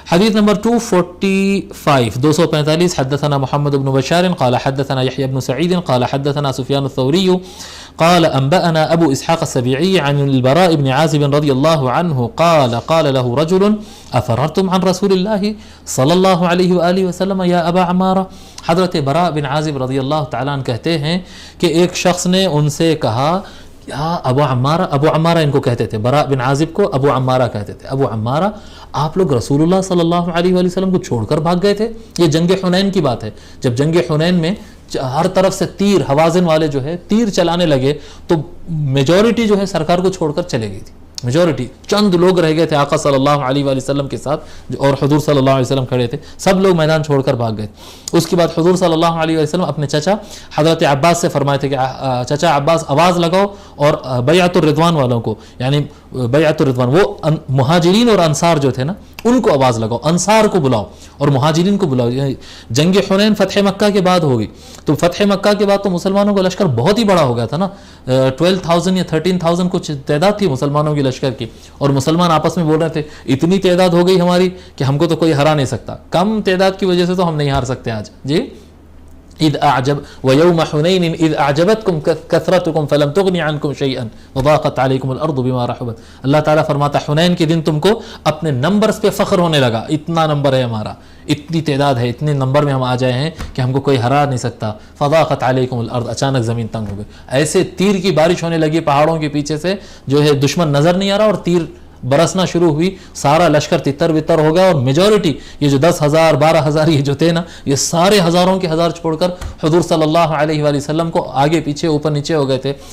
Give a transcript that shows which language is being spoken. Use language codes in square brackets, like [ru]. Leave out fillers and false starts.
[ur] حدیث نمبر 245 [ar] حدثنا محمد بن بشار قال حدثنا يحيى بن سعيد قال حدثنا سفيان الثوري قال أنبأنا أبو إسحاق السبيعي عن البراء بن عازب رضي الله عنه قال له رجل أفررتم عن رسول الله صلى الله عليه وآله وسلم يا أبا عمارة. [ur] حضرت براء بن عازب رضی اللہ تعالیٰ عنہ کہتے ہیں کہ ایک شخص نے ان سے کہا ابو عمارہ ان کو کہتے تھے، براء بن عازب کو ابو عمارہ کہتے تھے، ابو عمارہ آپ لوگ رسول اللہ صلی اللہ علیہ وآلہ وسلم کو چھوڑ کر بھاگ گئے تھے. یہ جنگ حنین کی بات ہے، جب جنگ حنین میں ہر طرف سے تیر، حوازن والے جو ہے تیر چلانے لگے تو میجورٹی جو ہے سرکار کو چھوڑ کر چلے گئی تھی. میجورٹی، چند لوگ رہ گئے تھے آقا صلی اللہ علیہ وآلہ وسلم کے ساتھ اور حضور صلی اللہ علیہ وسلم کھڑے تھے، سب لوگ میدان چھوڑ کر بھاگ گئے. اس کے بعد حضور صلی اللہ علیہ وسلم اپنے چچا حضرت عباس سے فرمائے تھے کہ چچا عباس آواز لگاؤ اور بیعت الرضوان والوں کو، یعنی بیعت الرضوان وہ مہاجرین اور انصار جو تھے نا ان کو آواز لگاؤ، انصار کو بلاؤ اور مہاجرین کو بلاؤ. جنگ حنین فتح مکہ کے بعد ہوگی، تو فتح مکہ کے بعد تو مسلمانوں کا لشکر بہت ہی بڑا ہو گیا تھا نا، 12,000 یا 13,000 کچھ تعداد تھی مسلمانوں کی لشکر کی، اور مسلمان آپس میں بول رہے تھے اتنی تعداد ہو گئی ہماری کہ ہم کو تو کوئی ہرا نہیں سکتا. کم تعداد کی وجہ سے تو ہم نہیں ہار سکتے آج. [ar] جی اذ اعجب ويوم حنين اذ اعجبتكم كثرتكم فلم تغن عنكم شيئا وضاقت عليكم الارض بما رحبت. [ur] اللہ تعالیٰ فرماتا حنین کے دن تم کو اپنے نمبرز پہ فخر ہونے لگا، اتنا نمبر ہے ہمارا، اتنی تعداد ہے، اتنے نمبر میں ہم آ جائے ہیں کہ ہم کو کوئی ہرا نہیں سکتا. [ar] فضاقت علیکم الارض، [ur] اچانک زمین تنگ ہو گئی، ایسے تیر کی بارش ہونے لگی پہاڑوں کے پیچھے سے، جو ہے دشمن نظر نہیں آ رہا اور تیر برسنا شروع ہوئی، سارا لشکر تتر بتر ہو گیا، اور میجورٹی یہ جو 10,000 12,000 یہ جو تھے نا یہ سارے ہزاروں کے ہزار چھوڑ کر حضور صلی اللہ علیہ وآلہ وسلم کو آگے پیچھے اوپر نیچے ہو گئے تھے.